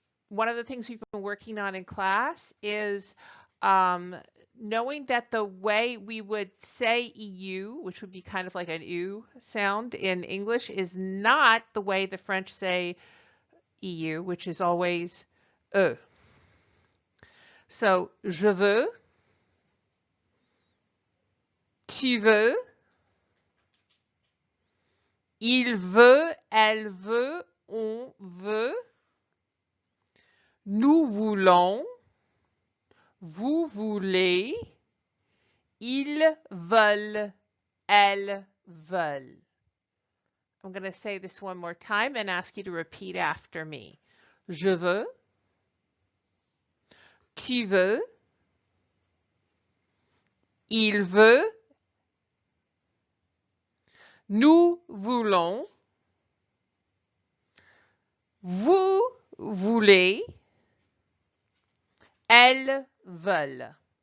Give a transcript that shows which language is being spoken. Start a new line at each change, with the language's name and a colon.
English: One of the things we've been working on in class is knowing that the way we would say EU, which would be kind of like an U sound in English, is not the way the French say EU, which is always E.
French: So, je veux, tu veux, il veut, elle veut, on veut, nous voulons, vous voulez, ils veulent, elles veulent.
English: I'm going to say this one more time and ask you to repeat after me.
French: Je veux, tu veux, il veut, nous voulons, vous voulez, elles veulent.